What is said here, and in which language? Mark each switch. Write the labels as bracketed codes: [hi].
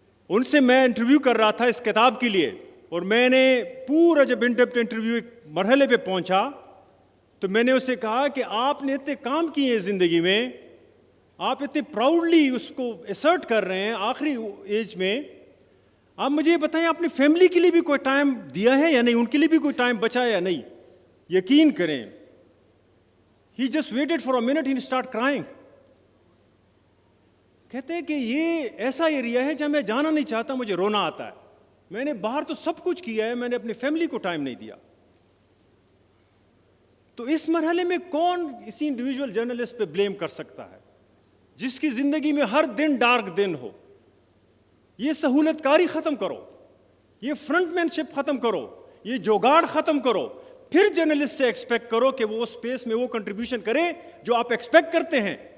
[ur] ان سے میں انٹرویو کر رہا تھا اس کتاب کے لیے, اور میں نے پورا جب ان ڈیپتھ انٹرویو ایک مرحلے پہ پہنچا تو میں نے اسے کہا کہ آپ نے اتنے کام کیے ہیں زندگی میں, آپ اتنے پراؤڈلی اس کو اسرٹ کر رہے ہیں آخری ایج میں, آپ مجھے یہ بتائیں آپ نے فیملی کے لیے بھی کوئی ٹائم دیا ہے یا نہیں, ان کے لیے بھی کوئی ٹائم بچا ہے یا نہیں. یقین کریں, [en] he just waited for a minute and started crying. [ur] کہتے ہیں کہ یہ ایسا ایریا ہے جہاں میں جانا نہیں چاہتا, مجھے رونا آتا ہے. میں نے باہر تو سب کچھ کیا ہے, میں نے اپنی فیملی کو ٹائم نہیں دیا. تو اس مرحلے میں کون اسی انڈیویجول جرنلسٹ پہ بلیم کر سکتا ہے جس کی زندگی میں ہر دن ڈارک دن ہو؟ یہ سہولت کاری ختم کرو, یہ فرنٹ مین شپ ختم کرو, یہ جوگاڑ ختم کرو, پھر جرنلسٹ سے ایکسپیکٹ کرو کہ وہ اسپیس میں وہ کنٹریبیوشن کرے جو آپ ایکسپیکٹ کرتے ہیں.